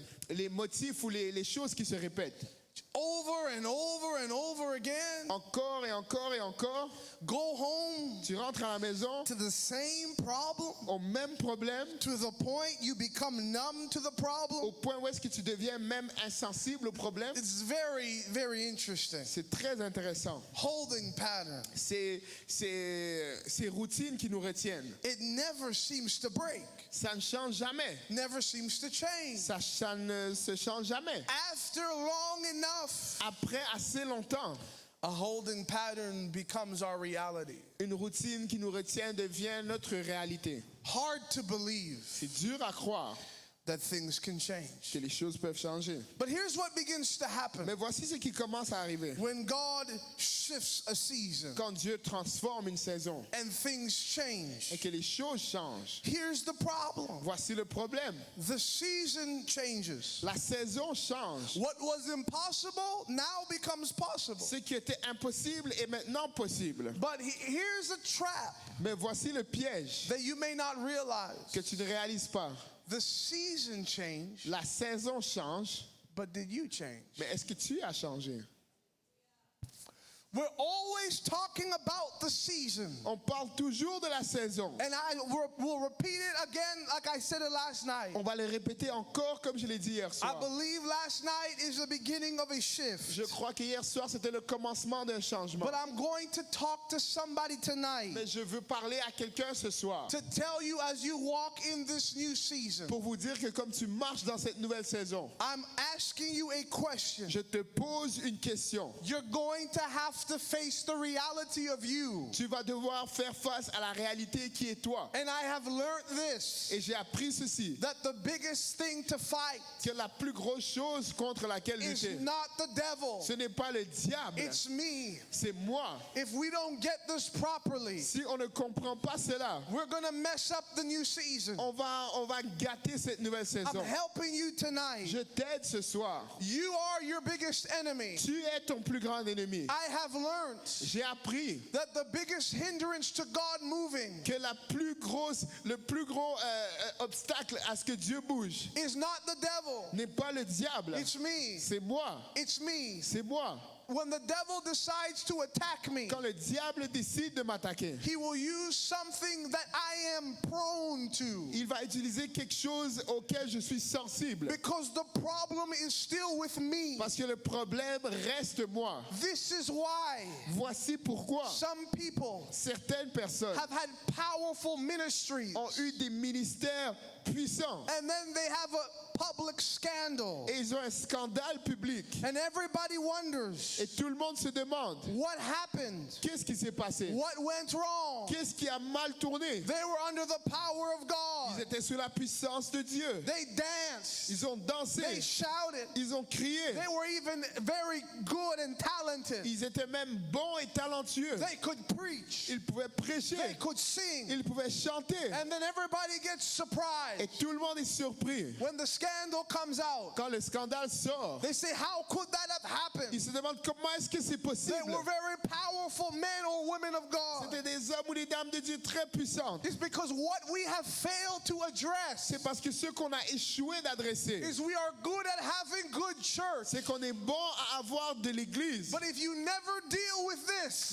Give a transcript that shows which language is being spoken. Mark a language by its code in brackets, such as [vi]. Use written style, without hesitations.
[fr] Les motifs ou les choses qui se répètent. [en] Over and over and over again. [fr] Encore et encore et encore. [en] Go home [fr] Tu rentres à la maison [en] to the same problem, [fr] au même problème, [en] to the point you become numb to the [fr] au [en] problem. [fr] point où est-ce que tu deviens même insensible au problème. [en] It's very, very interesting. [fr] C'est très intéressant. [en] Holding pattern. [fr] C'est ces routines qui nous retiennent. [en] It never seems to break, [fr] Ça ne change jamais. [en] never seems to change. [fr] Ça ne se change jamais. [en] After long enough, [fr] Après assez longtemps, [en] a holding pattern becomes our reality. [fr] une routine qui nous retient devient notre réalité. [en] Hard to believe [fr] C'est dur à croire [en] that things can change. [fr] que les choses peuvent changer. [en] But here's what begins to happen [fr] Mais voici ce qui commence à arriver. [en] when God shifts a season [fr] Quand Dieu transforme une saison [en] and things change. [fr] et que les choses changent, [en] Here's the problem. [fr] voici le problème. [en] The season changes. [fr] La saison change. [en] What was impossible now becomes possible. [fr] Ce qui était impossible est maintenant possible. [en] But here's a trap [fr] Mais voici le piège [en] that you may not realize. [fr] que tu ne réalises pas. [en] The season changed, [fr] La saison change, [en] but did you change? [fr] mais est-ce que tu as changé? [en] We're always talking about the season. [fr] On parle toujours de la saison. [en] And I will repeat it again like I said it last night. [fr] On va le répéter encore comme je l'ai dit hier [en] I [fr] soir. [en] believe last night is the beginning of a shift. [fr] Je crois que hier soir c'était le commencement d'un changement. [en] But I'm going to talk to somebody tonight [fr] Mais je veux parler à quelqu'un ce soir [en] to tell you as you walk in this new season. [fr] pour vous dire que comme tu marches dans cette nouvelle saison, [en] I'm asking you a question. [fr] je te pose une question. [en] You're going to have to face the reality of you. [fr] Tu vas devoir faire face à la réalité qui est toi. [en] And I have learned this, [fr] Et j'ai appris ceci, [en] that the biggest thing to fight [fr] que la plus grosse chose contre laquelle [en] is [fr] lutter, [en] not the devil. [fr] ce n'est pas le diable, [en] It's me. [fr] c'est moi. [en] If we don't get this properly, [fr] Si on ne comprend pas cela, [en] we're going to mess up the new season. [fr] on va gâter cette nouvelle [en] I'm [fr] saison. [en] helping you tonight. [fr] Je t'aide ce soir. [en] You are your biggest enemy. [fr] Tu es ton plus grand ennemi. [en] I have learned [fr] J'ai appris [en] that the biggest hindrance to God moving [fr] que le plus gros obstacle à ce que Dieu bouge [en] is not the devil. [fr] n'est pas le diable. [en] It's me. [fr] C'est moi. [en] It's me. [fr] C'est moi. [en] when the devil decides to attack me, [fr] Quand le diable décide de m'attaquer, [en] he will use something that I am prone to. [fr] il va utiliser quelque chose auquel je suis sensible. [en] Because the problem is still with me. [fr] Parce que le problème reste moi. [en] This is why [fr] Voici pourquoi [en] some people [fr] certaines personnes [en] have had powerful ministries, [fr] ont eu des ministères puissants [en] and then they have a public scandal. [fr] et ils ont un scandale public. [en] And everybody wonders, [fr] Et tout le monde se demande, [en] what happened? [fr] qu'est-ce qui s'est passé? [en] What went wrong? [fr] Qu'est-ce qui a mal tourné? [en] They were under the power of [fr] Ils [en] God. [fr] étaient sous la puissance de Dieu. [en] They danced. [fr] Ils ont dansé. [en] They shouted. [fr] Ils ont crié. [en] They were even very good and talented. [fr] Ils étaient même bons et talentueux. [en] They could preach. [fr] Ils pouvaient prêcher. [en] They could sing. [fr] Ils pouvaient chanter. [en] And then everybody gets [fr] Et [en] surprised. [fr] tout le monde est surpris. [en] When the scandal comes out, [fr] Quand le scandale sort, [en] they say, how could that have happened? [fr] ils se demandent comment est-ce que c'est [en] They [fr] possible. [en] were very powerful men or women of God. [fr] C'était des hommes ou des dames de Dieu très puissantes. [en] It's because what we have failed to address [fr] C'est parce que ce qu'on a échoué d'adresser, [en] is we are good at having good church. [fr] c'est qu'on est bon à avoir de l'église. [en] But if you never deal with this,